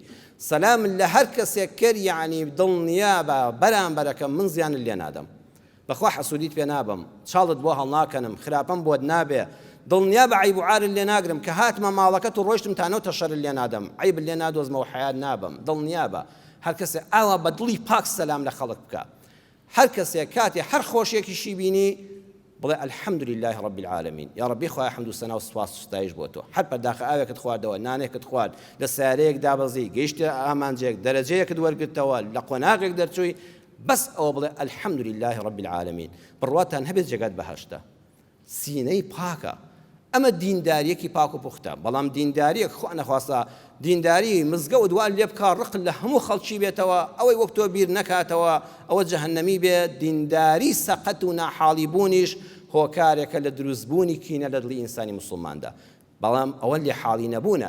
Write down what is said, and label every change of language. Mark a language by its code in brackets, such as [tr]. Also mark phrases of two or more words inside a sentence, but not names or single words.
[ckb] سەلام لە هەر کەسێک کرد یعنی دڵنیابە بەرامبەرەکەم من زیانت لێ نادەم، بەخوا حەسوودیت پێ نابم، چاڵت بۆ هەڵناکەنم، خراپەم بۆت نابێ، دڵنیا بە عیب و عارت لێ ناگرم کە هاتمە ماڵەکەت و ڕۆیشتم تانەوتە شەرت لێ نادەم، عیب لێ نادۆزمەوە حەیات نابم، دڵنیابە. هەر کەسێک ئاوا بە دڵی پاک سەلام لە خەڵک بکە. هەر کەسێک کاتێ هەر خۆشیێکیشی بینی بڵێ [ar] الحمد لله رب العالمين، یا ربی [ckb] خوای حەمد و سەنا و سوپاس و ستایش بۆ تۆ. هەر پەرداخە ئاوێکت خواردەوە، نانێکت خوارد، لە سیارەیەک دابەزی، گەیشتە ئامانجێک، دەرەجەیەکت وەرگرتەوە، لە قۆناغێک دەرچووی، بەس ئەوە بڵێ [ar] الحمد لله رب العالمين، [ckb] بڕواتان هەبێت جێگات بەهەشتە. سینەی پاکە، ئەمە دینداریەکی پاک و پوختە، بەڵام دینداریەک خوا نەخواستە دینداری مزگە و دوال لێ بکە ڕقل لە هەموو خەڵکی بێتەوە، ئەوەی وەک تۆ بیر نەکاتەوە، ئەوە جەهەنەمی بێت. دینداری سەقەت و ناحاڵی بوونیش هۆکارێکە لە دروستبوونی کینە لە دڵی ئینسانی مسلماندا، بەڵام ئەوە لێ حاڵی نەبوونە.